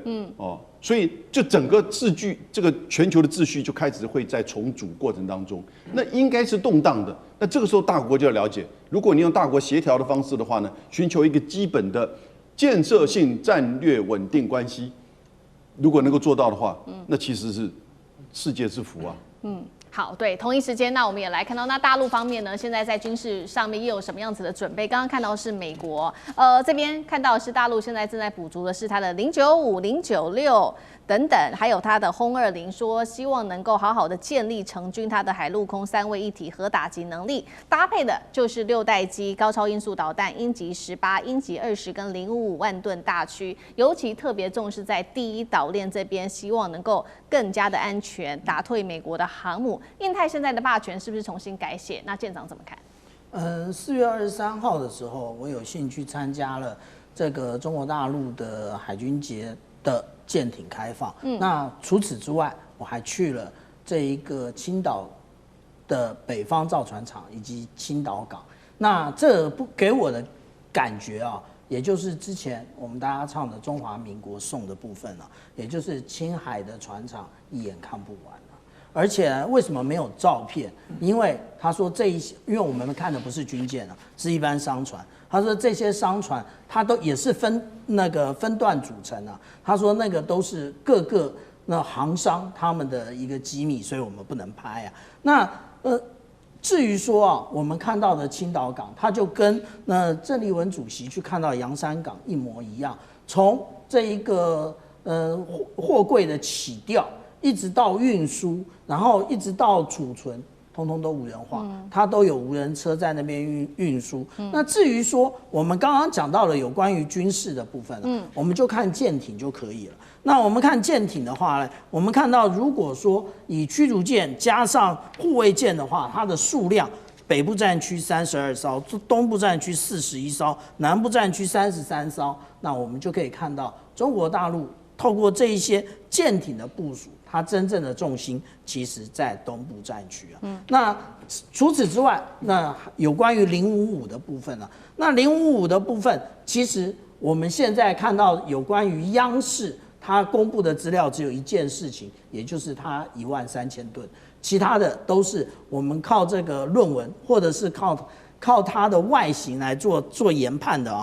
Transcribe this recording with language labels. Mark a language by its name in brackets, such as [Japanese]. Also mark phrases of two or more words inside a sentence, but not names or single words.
[Chinese] 所以就整個秩序，這個全球的秩序就開始會在重組過程當中，那應該是動盪的。那這個時候大國就要了解，如果你用大國協調的方式的話呢，尋求一個基本的建設性戰略穩定關係，如果能夠做到的話，那其實是世界之福啊。好，對，同一時間，那我們也來看到，那大陸方面呢，現在在軍事上面又有什麼樣子的準備？剛剛看到是美國，這邊看到是大陸現在正在補足的是它的095、096等等，還有它的轟20，說希望能夠好好的建立成軍它的海陸空3位一體核打擊能力，搭配的就是6 代機高超音速導彈鷹擊18、鷹擊20跟055萬噸大驅，尤其特別重視在第一島鏈這邊，希望能夠更加的安全，打退美國的航母。印太現在的霸權是不是重新改寫？那艦長怎麼看？4月23號的時候，我有幸去參加了這個中國大陸的海軍節的艦艇開放。那除此之外，我還去了這一個青島的北方造船廠以及青島港。那這不給我的感覺啊，也就是之前我們大家唱的中華民國頌的部分啊，也就是青海的船廠一眼看不完。而且為什麼沒有照片？因為他說這一些，因為我們看的不是軍艦啊，是一般商船。他說這些商船，它都也是分段組成啊。他說那個都是各個那航商他們的一個機密，所以我們不能拍啊。那至於說啊，我們看到的青島港，它就跟那鄭麗文主席去看到洋山港一模一樣，從這一個貨櫃的起調，一直到運輸，然後一直到儲存，通通都無人化，它都有無人車在那邊運輸。那至於說我們剛剛講到了有關於軍事的部分，我們就看艦艇就可以了。那我們看艦艇的話呢，我們看到如果說以驅逐艦加上護衛艦的話，它的數量，北部戰區32艘，東部戰區41艘，南部戰區33艘，那我們就可以看到中國大陸透過這一些艦艇的部署，它真正的重心其實在東部戰區啊。那除此之外，那有關於055的部分啊，那055的部分，其實我們現在看到有關於央視它公布的資料，只有一件事情，也就是它13000噸，其他的都是我們靠這個論文或者是靠它的外形來做研判的啊。